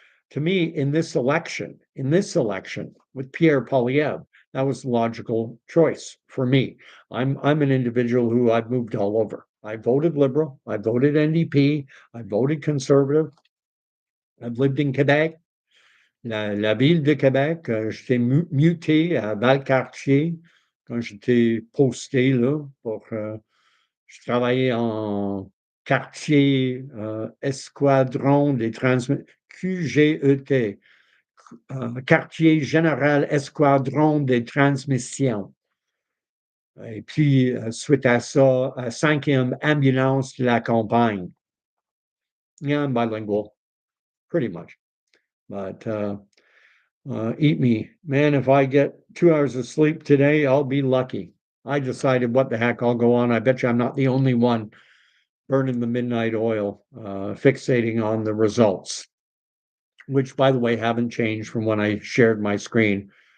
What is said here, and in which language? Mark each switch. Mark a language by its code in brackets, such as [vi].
[en] To me, in this election with Pierre Poilievre, that was the logical choice for me. I'm an individual who I've moved all over. I voted Liberal, I voted NDP, I voted Conservative. I've lived in Quebec, [fr] la ville de Québec. J'étais muté à Valcartier quand j'étais posté là pour je travaillais en quartier escadron des transmissions QGET, quartier général escadron des transmissions. Et puis, suite à ça, 5e ambulance de la campagne. [en] Yeah, I'm bilingual, pretty much. But eat me. Man, if I get 2 hours of sleep today, I'll be lucky. I decided what the heck, I'll go on. I bet you I'm not the only one burning the midnight oil, fixating on the results, which, by the way, haven't changed from when I shared my screen.